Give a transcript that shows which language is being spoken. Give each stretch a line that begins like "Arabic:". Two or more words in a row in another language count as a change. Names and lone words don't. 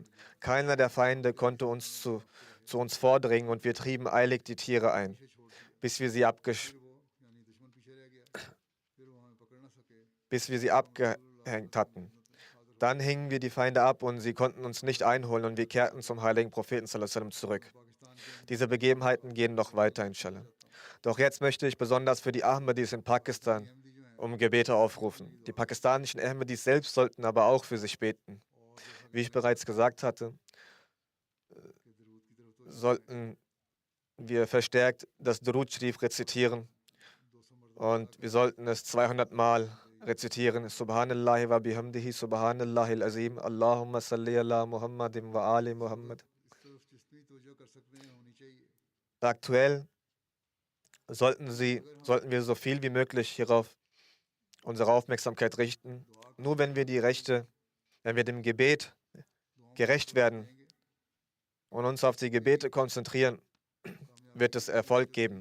German: Keiner der Feinde konnte zu uns vordringen und wir trieben eilig die Tiere ein, bis wir sie abgehängt hatten. Dann hingen wir die Feinde ab und sie konnten uns nicht einholen und wir kehrten zum heiligen Propheten
Arabic: صلى الله عليه وسلم
German: zurück. Diese Begebenheiten gehen noch weiter, inshallah. Doch jetzt möchte ich besonders für die Ahmadis in Pakistan um Gebete aufrufen. Die pakistanischen Ahmadis selbst sollten aber auch für sich beten. Wie ich bereits gesagt hatte, sollten wir verstärkt das Durud Sharif rezitieren und wir sollten es 200 Mal rezitieren.
Arabic: سبحان الله وبحمده، سبحان الله العظيم، اللهم صل على محمد وآل محمد.
German: Aktuell sollten wir so viel wie möglich hierauf unsere Aufmerksamkeit richten. Nur wenn wir dem Gebet gerecht werden und uns auf die Gebete konzentrieren, wird es Erfolg geben.